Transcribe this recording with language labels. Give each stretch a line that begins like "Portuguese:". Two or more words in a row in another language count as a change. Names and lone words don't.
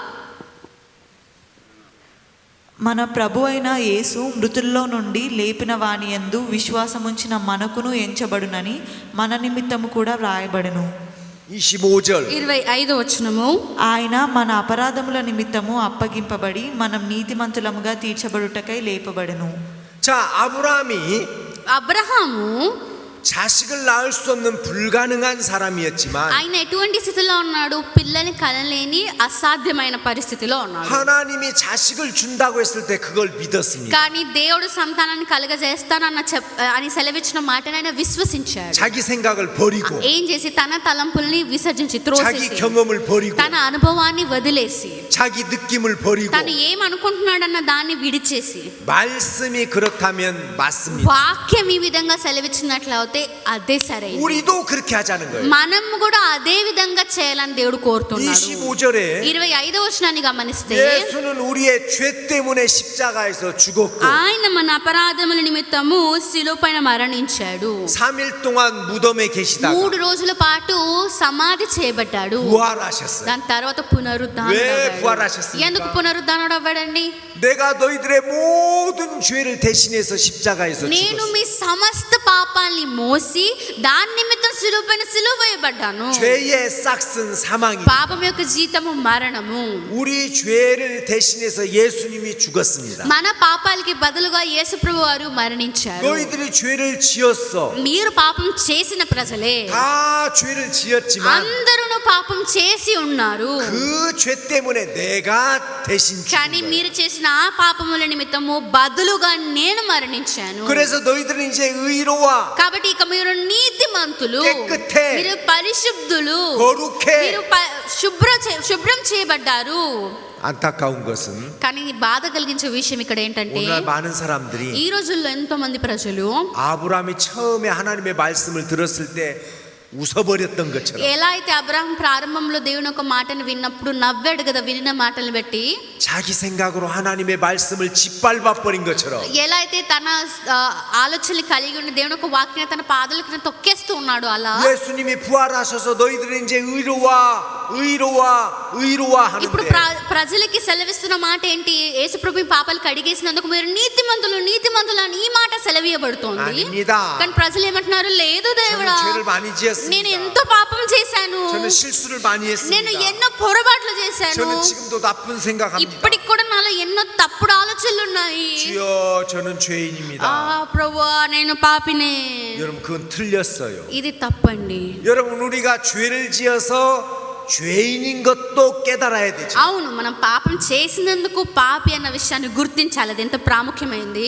Telugu: మన ప్రభు అయిన యేసు మృతుల్లో నుండి లేపిన వాని యందు విశ్వాసం ఉంచిన మనకును ఎంచబడునని మన నిమిత్తము కూడా వ్రాయబడును.
Korean: 25절.
Telugu: 25వ వచనము. ఆయన మన అపరాధముల నిమిత్తము అప్పగింపబడి మనం నీతిమంతులముగా తీర్చబడుటకై లేపబడెను.
Korean: 자, 아브라함이
Telugu: అబ్రహాము
Korean: 자식을 낳을 수 없는 불가능한 사람이었지만
Telugu: ఆయన ఎటువంటి స్థితిలో ఉన్నాడు? పిల్లని కనలేని అసాధ్యమైన పరిస్థితిలో ఉన్నాడు.
Korean: 하나님이 자식을 준다고 했을 때 그걸 믿었습니다.
Telugu: కానీ దేవుడు సంతానాన్ని అని సెలవిచ్చిన మాటను ఆయన విశ్వసించాడు.
Korean: 자기 생각을 버리고
Telugu: ఏం చేసి తన తలంపుల్ని విసర్జించి
Korean: 자기
Telugu: త్రోసేసి
Korean: 경험을 버리고
Telugu: తన అనుభవాన్ని వదిలేసి
Korean: 자기 느낌을 버리고
Telugu: తను ఏమనుకుంటున్నాడన్న దాన్ని విడిచేసి
Korean: 말씀이 그렇다면 맞습니다.
Telugu: వాక్యం ఈ విధంగా సెలవిచ్చినట్లయితే అదే సరైనది.
Korean: 우리도 그렇게 하자는 거예요.
Telugu: మనం కూడా అదే విధంగా చేయాలని దేవుడు కోరుతున్నాడు.
Korean: 25절에
Telugu: 25వ వచనాన్ని గమనిస్తే
Korean: 예수는 우리의 죄 때문에 십자가에서 죽었고
Telugu: ఆయన మన అపరాధముల నిమిత్తము శిలువపైన మరణించాడు.
Korean: 3일 동안 무덤에 계시다가
Telugu: 3 రోజుల పాటు సమాధి చేయబడ్డాడు.
Korean: 부활하셨어요.
Telugu: దాని తర్వాత పునరుద్ధానుడు వే అవ్వాడు.
Korean: 부활하셨습니까?
Telugu: ఎందుకు పునరుద్ధానుడు అవ్వాడండి?
Korean: 내가 너희들의 모든 죄를 대신해서 십자가에서
Telugu: నేను
Korean: 죽었어.
Telugu: మీ సమస్త పాపాల్ని మోసి దాని నిమిత్తం శిలువపైన సిలువ వేయబడ్డాను.
Korean: 죄의 싹슨 사망이
Telugu: పాపం యొక్క జీతము మరణము.
Korean: 우리 죄를 대신해서 예수님이 죽었습니다.
Telugu: మన పాపాలకి బదులుగా యేసుప్రభు వారు మరణించారు.
Korean: 너희들이 죄를 지었어.
Telugu: మీరు పాపం చేసిన ప్రజలే,
Korean: 다 죄를 지었지만
Telugu: అందరూ పాపం చేసి ఉన్నారు.
Korean: 그 죄 때문에 내가 대신
Telugu: కానీ
Korean: 죽은
Telugu: మీరు
Korean: 거예요.
Telugu: చేసిన ఆ పాపముల నిమిత్తము బదులుగా నేను మరణించాను.
Korean: 그래서 너희들은 이제 의로와
Telugu: కాబట్టి ఇక మీరు నీతిమంతులు,
Korean: 깨끗해.
Telugu: మీరు పరిశుద్ధులు,
Korean: 거룩해.
Telugu: మీరు శుభ్రం చేయబడ్డారు.
Korean: 안타까운 것은
Telugu: కానీ బాధ కలిగించే విషయం ఇక్కడ ఏంటంటే
Korean: 오늘 많은 사람들이
Telugu: ఈ రోజుల్లో ఎంతో మంది ప్రజలు
Korean: 아브라함이 처음에 하나님의 말씀을 들었을 때 웃어버렸던 것처럼
Telugu: ఎలా అయితే అబ్రహాం ప్రారంభంలో దేవుని ఒక మాటను విన్నప్పుడు నవ్వాడు కదా, వినిన మాటలు బట్టి.
Korean: 자기 생각으로 하나님의 말씀을 짓밟아 버린 것처럼
Telugu: ఎలా అయితే తన ఆలోచనలు కలిగి ఉండి దేవుని ఒక వాక్యాన్ని తన పాదాల కింద తొక్కేస్తూ ఉన్నాడు, అలా
Korean: 예수님이 부활하셔서 너희들은 이제 의로와
Telugu: ఇప్పుడు
Korean: 하는데
Telugu: ప్రజలకి సెలవిస్తున్న మాట ఏంటి? యేసుప్రభు పాపాలు కడిగేసినందుకు మీరు నీతిమంతులు అని ఈ మాట సెలవీయబడుతోంది.
Korean: 아닙니다.
Telugu: కానీ ప్రజలు ఏమంటున్నారు? లేదు దేవుడా,
Korean: 저는 죄를 많이
Telugu: నేను
Korean: 지었습니다.
Telugu: ఎంతో పాపం చేశాను,
Korean: 저는 실수를 많이
Telugu: నేను
Korean: 했습니다.
Telugu: ఎన్నో పొరపాట్లు చేశాను,
Korean: 저는 지금도 나쁜 생각합니다.
Telugu: ఇప్పటికి కూడా నాలో ఎన్నో తప్పుడు ఆలోచనలు ఉన్నాయి.
Korean: 주여, 저는 죄인입니다.
Telugu: ప్రభువా నేను పాపినే.
Korean: 여러분, 그건 틀렸어요.
Telugu: ఇది తప్పండి.
Korean: 여러분, 우리가 죄를 지어서 죄인인 것도 깨달아야 되죠.
Telugu: అవును, మనం పాపం చేసినందుకు పాపి అన్న విషయాన్ని గుర్తించాలి. అది ఎంత ప్రాముఖ్యమైంది.